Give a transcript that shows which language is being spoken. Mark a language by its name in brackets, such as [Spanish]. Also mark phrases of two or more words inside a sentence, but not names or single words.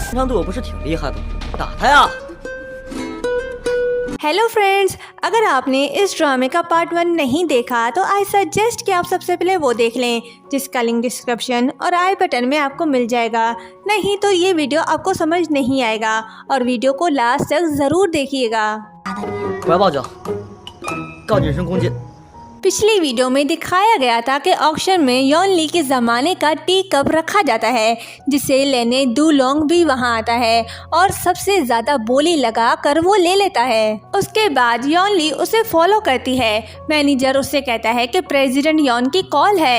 [Chinese] 对我不是挺厉害的吗？打他呀！ [English] hello friends, [Hindi] अगर आपने इस ड्रामे का पार्ट 1 नहीं देखा तो [English] I suggest [Hindi] कि आप सबसे पहले वो देख लें, जिसका लिंक डिस्क्रिप्शन और [English] i button [Hindi] में आपको मिल जाएगा। नहीं तो ये वीडियो आपको समझ नहीं आएगा और वीडियो को लास्ट तक ज़रूर देखिएगा। [Chinese] 我要报警，告你人身攻击。 [Hindi] पिछली वीडियो में दिखाया गया था कि ऑक्शन में यॉन ली के ज़माने का [English] tea cup [Hindi] रखा जाता है, जिसे लेने डू लोंग भी वहां आता है और सबसे ज़्यादा बोली लगा कर वो ले लेता है। उसके बाद यॉन ली उसे फॉलो करती है। मैनेजर उससे कहता है कि प्रेसिडेंट यॉन की कॉल है।